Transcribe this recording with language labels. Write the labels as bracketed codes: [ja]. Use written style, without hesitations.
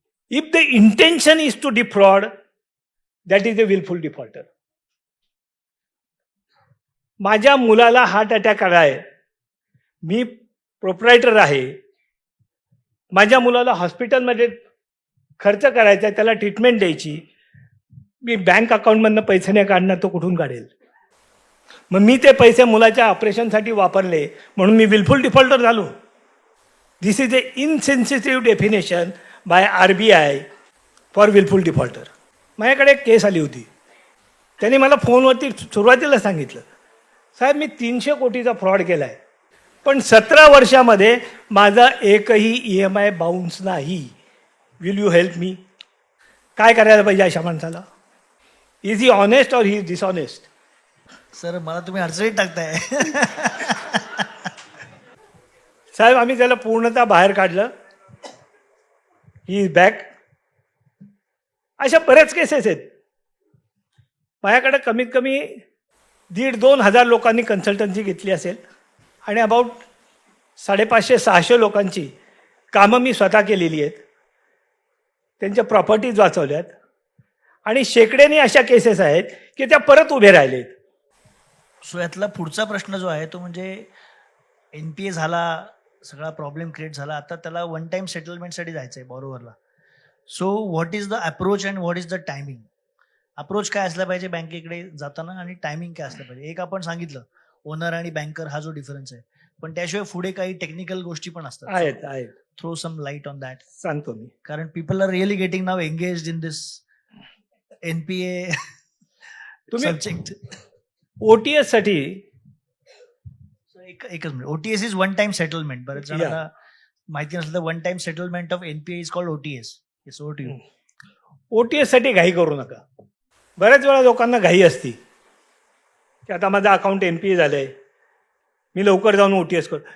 [en] If the intention is to defraud, that is a willful defaulter. [mr] माझ्या मुलाला heart attack आलाय, मी proprietor आहे, माझ्या मुलाला हॉस्पिटलमध्ये खर्च करायचा आहे, त्याला ट्रीटमेंट द्यायची, मी बँक अकाउंटमधनं पैसे नाही काढणार, तो कुठून काढेल? मग मी ते पैसे मुलाच्या ऑपरेशनसाठी वापरले म्हणून मी विलफुल डिफॉल्टर झालो. [en] This is a insensitive definition by RBI for wilful defaulter. [mr] माझ्याकडे एक केस आली होती. त्यांनी मला फोनवरती सुरुवातीला सांगितलं, साहेब मी 300 कोटीचा फ्रॉड केला आहे, पण 17 वर्षामध्ये माझा एकही EMI बाउन्स नाही. [en] Will you help me? [mr] काय करायला पाहिजे अशा माणसाला? [en] Is he honest और he is dishonest? [mr] सर मला तुम्ही अडचणीत टाकताय. साहेब आम्ही त्याला पूर्णतः बाहेर काढलं. [en] He is back. [mr] अशा बऱ्याच केसेस आहेत. माझ्याकडे कमीत कमी 1,500-2 हजार लोकांनी कन्सल्टन्सी घेतली असेल आणि अबाउट 550-600 लोकांची कामं मी स्वतः केलेली आहेत. त्यांच्या प्रॉपर्टीज वाचवल्यात आणि शेकड्याने अशा केसेस आहेत की त्या परत उभे राहिलेत. सो यातला पुढचा प्रश्न जो आहे तो म्हणजे NPA झाला, सगळा प्रॉब्लेम क्रिएट झाला, आता त्याला वन टाइम सेटलमेंटसाठी जायचं आहे बॉरोवरला. [en] So what is the approach and what is the timing? [mr] Approach काय असला पाहिजे बँकेकडे जाताना आणि टायमिंग काय असलं पाहिजे? एक आपण सांगितलं ओनर आणि बँकर हा जो डिफरन्स आहे, पण त्याशिवाय पुढे काही टेक्निकल गोष्टी पण असतात. आहेत. [en] Throw some light on that. [mr] सांगतो मी. कारण [en] People are really getting now engaged in this NPA subject. [mr] OTS साठी एकच minute. [en] OTS is one time settlement. [mr] बरेच जणांना माहिती नसलं तर [en] One time settlement of NPA is called OTS. Yes, over to you. [mr] OTS साठी घाई करू नका. बऱ्याच वेळा लोकांना घाई असती की आता माझं अकाउंट NPA झालंय, मी लवकर जाऊन OTS करू.